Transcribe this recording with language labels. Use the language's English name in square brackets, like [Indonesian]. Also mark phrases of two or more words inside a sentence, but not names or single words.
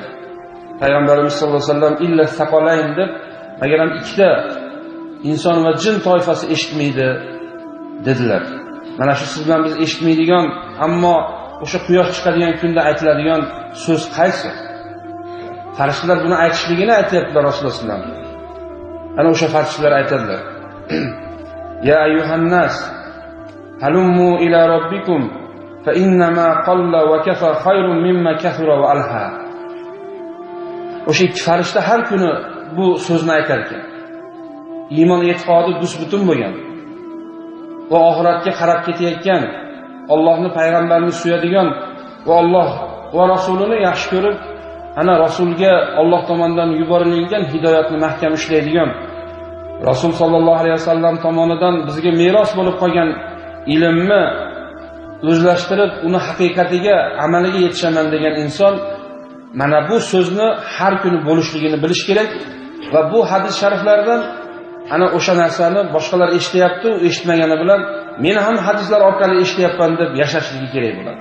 [Uzbek] Payg'ambarimiz [Arabic] صلى الله عليه وسلم إلا الثقلين [Uzbek] deb, agar ham ikkita inson va jin toifasi eshitmaydi dedilar. Mana shu siz bilan biz eshitmaydigan, ammo o'sha quyosh chiqadigan kunda aytiladigan so'z qaysi? Farishtalar buni aytishligini aytayaptilar Rasululloh [Arabic] صلى الله عليه وسلم. [Uzbek] Ana o'sha farishtalar aytadilar. [Arabic] يا أيها الناس هلموا إلى ربكم فإنما قل وكفى خير مما كثر وألهى. [Uzbek] O'sha ikki farishta har kuni bu so'zni aytar ekan. Iymon e'tiqodi butun bo'lgan va oxiratga qarab ketayotgan, Allohning payg'ambarini suyadigan va Alloh va rasulini yaxshi ko'rib, ana rasulga Alloh tomonidan yuborilgan hidoyatni mahkam ishlaydigan, Rasul [Arabic] صلى الله عليه وسلم [Uzbek] tomonidan bizga meros bo'lib qolgan ilmni o'zlashtirib, uni haqiqatiga, amaliga yetishaman degan inson mana bu so'zni har kuni bo'lishligini bilish kerak va bu hadis shariflardan ana o'sha narsani boshqalar eshityapti, u eshitmagani bilan men ham hadislar orqali eshityapman deb yashashligi kerak bo'ladi.